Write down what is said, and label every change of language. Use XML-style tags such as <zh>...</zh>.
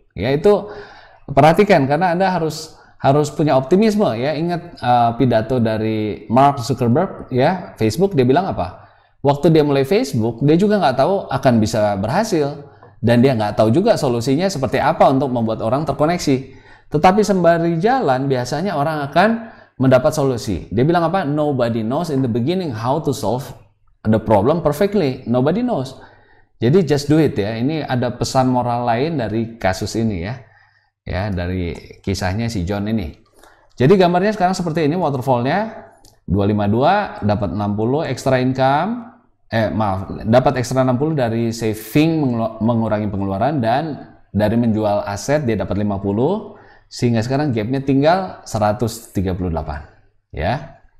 <id>Ya, itu perhatikan, karena Anda harus punya optimisme, ya. Ingat pidato dari Mark Zuckerberg, ya, Facebook. Dia bilang apa? Waktu dia mulai Facebook, dia juga nggak tahu akan bisa berhasil, dan dia nggak tahu juga solusinya seperti apa untuk membuat orang terkoneksi. Tetapi sembari jalan, biasanya orang akan mendapat solusi. Dia bilang apa?</id> <en>Nobody knows in the beginning how to solve the problem perfectly. Nobody knows.</en> <id>Jadi</id> <en>just do it, ya.</en> <id>Ini ada pesan moral lain dari kasus ini, ya. Ya, dari kisahnya si John ini. Jadi gambarnya sekarang seperti ini waterfallnya. 252 dapat 60 extra income. Dapat ekstra 60 dari saving, mengurangi pengeluaran, dan dari menjual aset dia dapat 50, sehingga sekarang gapnya tinggal 138, ya.</id>